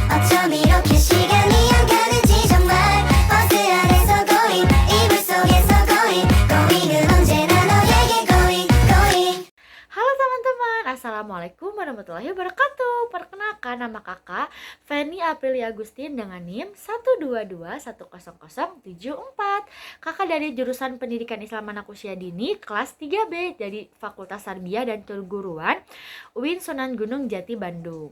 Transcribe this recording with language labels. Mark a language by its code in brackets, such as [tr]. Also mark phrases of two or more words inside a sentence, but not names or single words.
[ko] 어쩜 이렇게 시간이 안 가는지 정말 버스 안에서 고잉 이불 속에서 고잉은 언제나 너에게 고잉. [id] Halo teman-teman, [ar] السلام عليكم ورحمة الله وبركاته. [id] Perkenalkan, nama kakak Feni Aprilia Agustin dengan NIM 122100074. Kakak dari jurusan Pendidikan Islam Anak Usia Dini kelas 3B dari Fakultas Tarbiyah dan Keguruan UIN Sunan Gunung Jati Bandung.